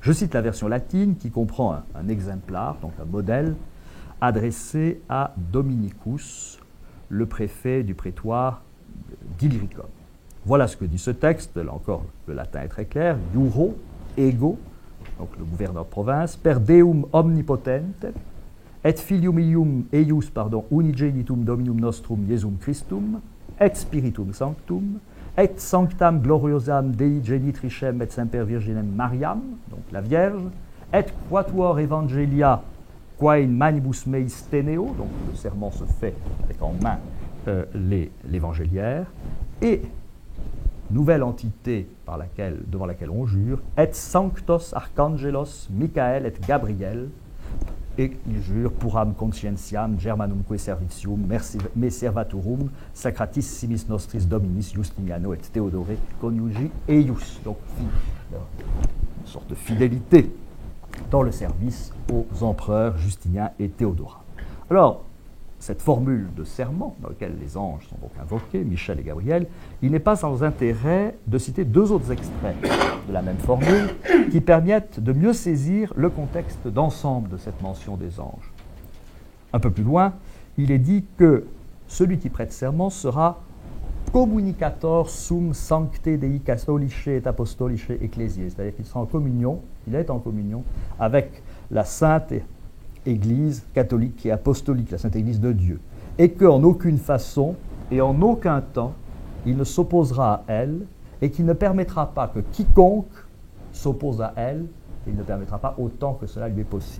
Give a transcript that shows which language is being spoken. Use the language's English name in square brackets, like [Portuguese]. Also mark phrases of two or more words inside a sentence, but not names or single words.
[French] Je cite la version latine qui comprend un exemplaire, donc un modèle, adressé à Dominicus, le préfet du prétoire d'Illyricum. Voilà ce que dit ce texte, là encore le latin est très clair, [Latin] Iuro, ego, [French] donc le gouverneur de province, [Latin] per deum omnipotente, et filium eius, unigenitum dominum nostrum Iesum Christum, et spiritum sanctum, et sanctam gloriosam Dei genitricem et semper virginem Mariam, [French] donc la Vierge, [Latin] et quatuor evangelia quae in manibus meis teneo, [French] donc le serment se fait avec en main l'évangéliaire, et nouvelle entité devant laquelle on jure, [Latin] et sanctos archangelos Michael et Gabriel, et [French] il jure [Latin] puram conscientiam germanumque servitium me servaturum sacratissimis nostris dominis Justiniano et Theodore coniugi eius. [French] Donc une sorte de fidélité dans le service aux empereurs Justinien et Théodora. Alors, cette formule de serment dans laquelle les anges sont donc invoqués, Michel et Gabriel, il n'est pas sans intérêt de citer deux autres extraits de la même formule qui permettent de mieux saisir le contexte d'ensemble de cette mention des anges. Un peu plus loin, il est dit que celui qui prête serment sera [Latin] communicator sum sancte Dei catholice et apostolice ecclesiae, [French] c'est-à-dire qu'il sera en communion, il est en communion avec la sainte Église catholique et apostolique, la Sainte Église de Dieu, et qu'en aucune façon et en aucun temps, il ne s'opposera à elle, et qu'il ne permettra pas que quiconque s'oppose à elle, il ne permettra pas autant que cela lui est possible.